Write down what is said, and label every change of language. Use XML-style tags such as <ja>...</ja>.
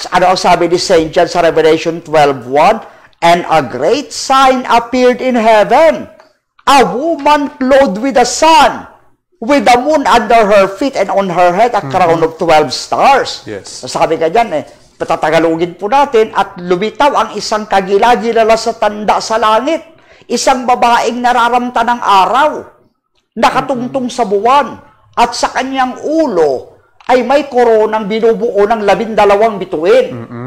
<tl>Ano ang sabi ni Saint John sa Revelation 12:1?</tl> <en>And a great sign appeared in heaven, a woman clothed with the sun, with the moon under her feet, and on her head a crown of 12 stars.</en> <tl>Sabi ka dyan, patatagalugin po natin, at lumitaw ang isang kagila-gilala sa tanda sa langit, isang babaeng nararamta ng araw, nakatungtong sa buwan, at sa kanyang ulo ay may koronang binubuo ng 12 bituin.</tl>